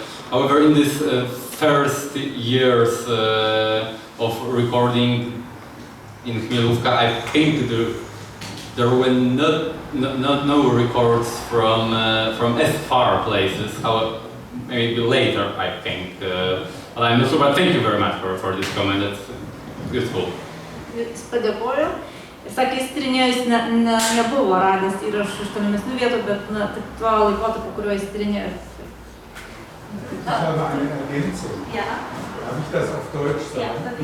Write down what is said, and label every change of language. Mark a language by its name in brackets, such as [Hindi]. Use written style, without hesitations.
[English] However, in these first years of recording in Chmielówka, I think there were no records from as far places. Maybe later, I think. But I'm not sure. But thank you very much for this comment. That's useful. [Lithuanian] Padėkoju. Sakė, jis tyrinėjo, jis nebuvo radęs įrašų iš tolimesnių vietų, bet tik tuo laikotarpiu, kuriuo jis tyrinėjo. [German] Ich habe eine Ergänzung. Ja. Darf ich das auf Deutsch sagen?